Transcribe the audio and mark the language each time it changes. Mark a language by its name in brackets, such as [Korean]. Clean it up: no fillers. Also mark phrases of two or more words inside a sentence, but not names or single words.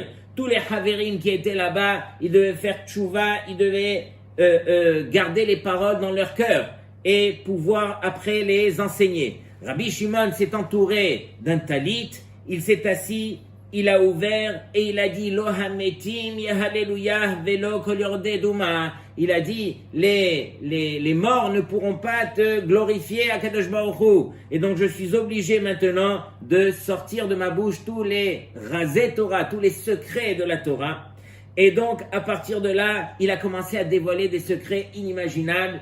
[French] Tous les Haverim qui étaient là-bas, ils devaient faire tchouva, ils devaient garder les paroles dans leur cœur et pouvoir après les enseigner. Rabbi Shimon s'est entouré d'un talit, il s'est assis, il a ouvert et il a dit [Hebrew] לא המתים יהללו יה ולא כל יורדי דומה. [French] Il a dit les morts ne pourront pas te glorifier à Kadosh Baruch Hu. Et donc je suis obligé maintenant de sortir de ma bouche tous les [Hebrew] רזי תורה, [French] tous les secrets de la Torah. Et donc à partir de là, il a commencé à dévoiler des secrets inimaginables.